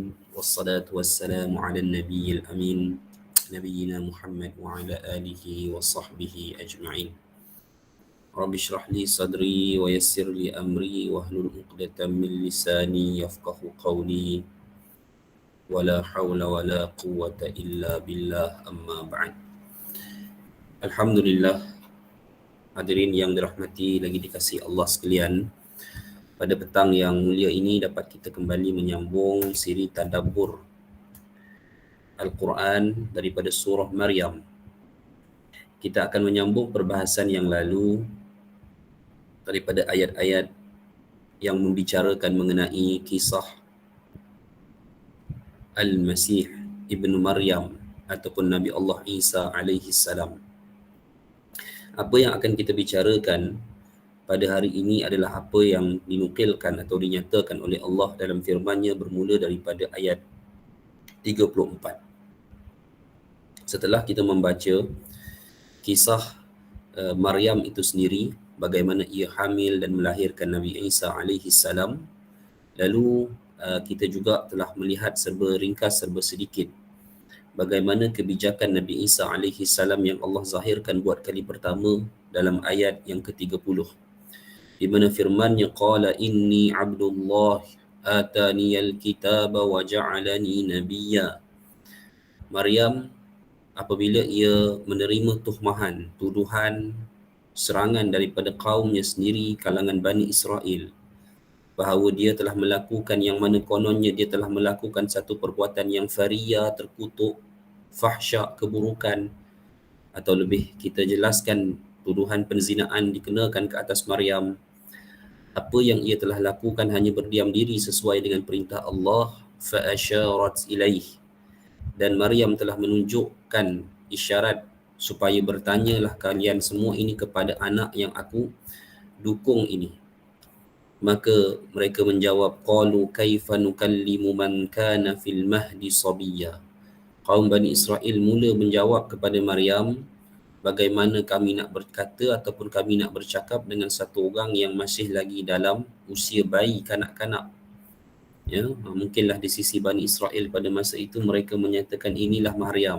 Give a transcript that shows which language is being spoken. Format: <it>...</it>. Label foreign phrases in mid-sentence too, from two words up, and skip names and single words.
<ar>والصلاة والسلام على النبي الأمين. نبينا محمد وعلى آله وصحبه أجمعين. رب اشرح لي صدري ويسر لي أمري واحلل عقدة من لساني يفقهوا قولي. ولا حول ولا قوة إلا بالله أما بعد. Alhamdulillah,</ar> <ms>hadirin yang dirahmati lagi dikasihi Allah sekalian. Pada petang yang mulia ini dapat kita kembali menyambung siri tadabbur Al-Quran daripada surah Maryam. Kita akan menyambung perbahasan yang lalu daripada ayat-ayat yang membicarakan mengenai kisah Al-Masih Ibnu Maryam ataupun Nabi Allah Isa</ms> <ar>عليه السلام.</ar> <ms>Apa yang akan kita bicarakan pada hari ini adalah apa yang dinukilkan atau dinyatakan oleh Allah dalam firman-Nya bermula daripada ayat 34. Setelah kita membaca kisah Maryam itu sendiri, bagaimana ia hamil dan melahirkan Nabi Isa</ms> <ar>عليه السلام,</ar> <ms>lalu kita juga telah melihat serba ringkas serba sedikit bagaimana kebijakan Nabi Isa</ms> <ar>عليه السلام</ar> <ms>yang Allah zahirkan buat kali pertama dalam ayat yang ke-30, di mana firman-Nya</ms> <ar>قال إني عبد الله آتاني الكتاب وجعلني نبيا.</ar> <ms>Maryam apabila ia menerima tuhmahan, tuduhan, serangan daripada kaumnya sendiri, kalangan Bani Israel, bahawa dia telah melakukan yang mana kononnya dia telah melakukan satu perbuatan yang faria, terkutuk, fahsyak, keburukan, atau lebih kita jelaskan tuduhan penzinaan dikenakan ke atas Maryam. Apa yang ia telah lakukan hanya berdiam diri sesuai dengan perintah Allah,</ms> <ar>فأشارت إليه,</ar> <ms>dan Maryam telah menunjukkan isyarat supaya bertanyalah kalian semua ini kepada anak yang aku dukung ini. Maka mereka menjawab,</ms> <ar>قالوا كيف نكلم من كان في المهد صبيا.</ar> <ms>Kaum Bani Israel mula menjawab kepada Maryam, bagaimana kami nak berkata ataupun kami nak bercakap dengan satu orang yang masih lagi dalam usia bayi, kanak-kanak. Ya, mungkinlah di sisi Bani Israel pada masa itu mereka menyatakan inilah Maryam.</ms>